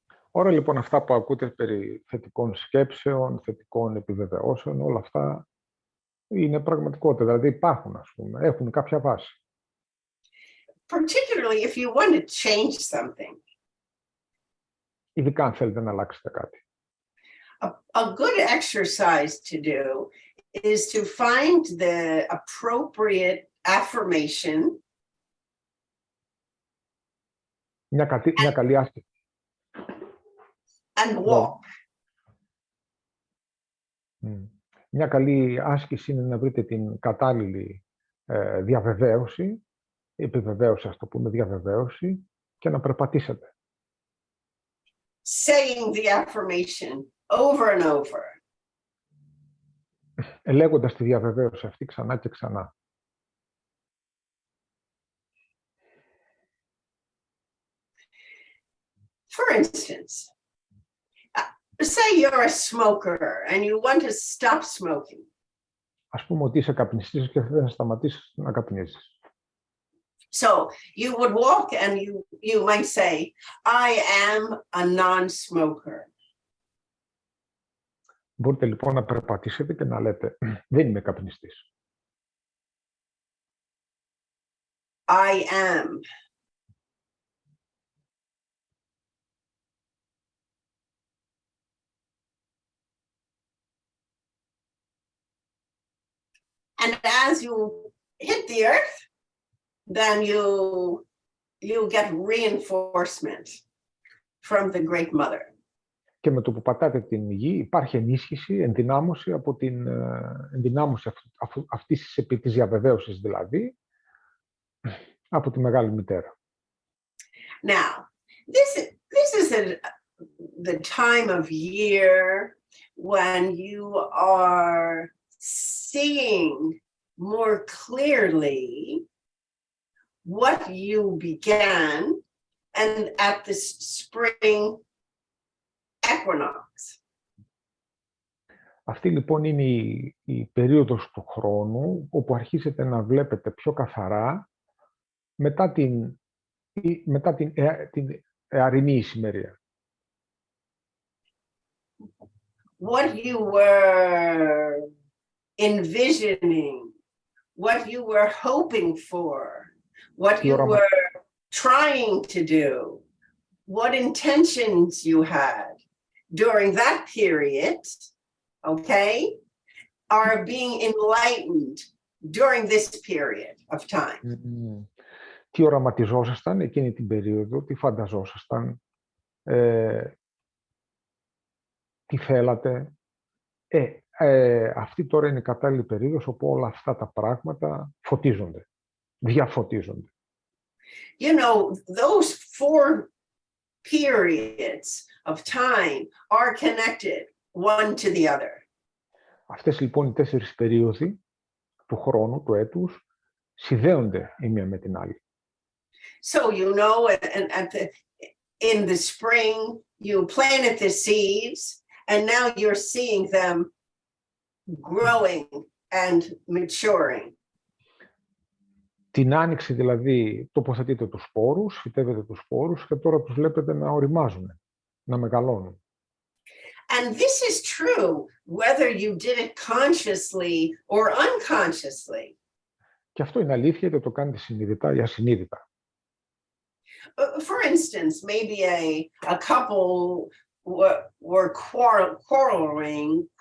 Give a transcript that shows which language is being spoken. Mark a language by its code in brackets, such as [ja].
[el] Όλα λοιπόν αυτά που ακούτε περί θετικών σκέψεων, θετικών επιβεβαιώσεων, όλα αυτά είναι πραγματικότητα. Δηλαδή υπάρχουν, ας πούμε, έχουν κάποια βάση. [en] Particularly if you want to change something. [el] Ειδικά αν θέλετε να αλλάξετε κάτι. [en] A good exercise to do is to find the appropriate affirmation. [el] Μια καλή άσκηση. [en] And walk. [el] Μια καλή άσκηση είναι να βρείτε την κατάλληλη διαβεβαίωση, επιβεβαίωση, ας το πούμε, διαβεβαίωση, και να περπατήσετε. [en] Saying the affirmation over and over. [el] Λέγοντας τη διαβεβαίωση αυτή ξανά και ξανά. [en] For instance, say you're a smoker and you want to stop smoking. [el] Ας πούμε ότι είσαι καπνιστής και θέλεις να σταματήσεις να καπνίζεις. [en] So you would walk and you might say, I am a non-smoker. [el] Μπορείτε λοιπόν να περπατήσετε και να λέτε, δεν είμαι καπνιστής. [en] I am. And as you hit the earth, then you get reinforcement from the Great Mother. [el] Και με το που πατάτε την γη υπάρχει ενίσχυση, ενδυνάμωση από την ενδυνάμωση αυτής της διαβεβαίωσης, δηλαδή από τη Μεγάλη Μητέρα. [en] Now, this is the time of year when you are seeing more clearly what you began and at the spring equinox. [el] Αυτή λοιπόν είναι η περίοδος του χρόνου όπου αρχίσετε να βλέπετε πιο καθαρά μετά την εαρινή ησημερία. [en] What you were envisioning, what you were hoping for, what you were trying to do, what intentions you had during that period, okay, are being enlightened during this period of time. [el] Τι οραματιζόσασταν εκείνη την περίοδο, τι φανταζόσασταν, τι θέλατε. Αυτή τώρα είναι η κατάλληλη περίοδος όπου όλα αυτά τα πράγματα φωτίζονται, διαφωτίζονται. [en] You know, those 4 periods of time are connected one to the other. [el] Αυτές λοιπόν οι 4 περίοδοι του χρόνου, του έτους, συνδέονται η μία με την άλλη. [en] So you know, in the spring, you planted the seeds, and now you're seeing them growing and maturing. [el] Την άνοιξη δηλαδή τοποθετείτε τους σπόρους, φυτεύετε τους σπόρους και τώρα τους βλέπετε να οριμάζουν, να μεγαλώνουν. [en] And this is true whether you did it consciously or unconsciously. [el] Και αυτό είναι αλήθεια, είτε το κάνετε συνειδητά ή ασυνείδητα. [en] For instance, maybe a couple were quarreling.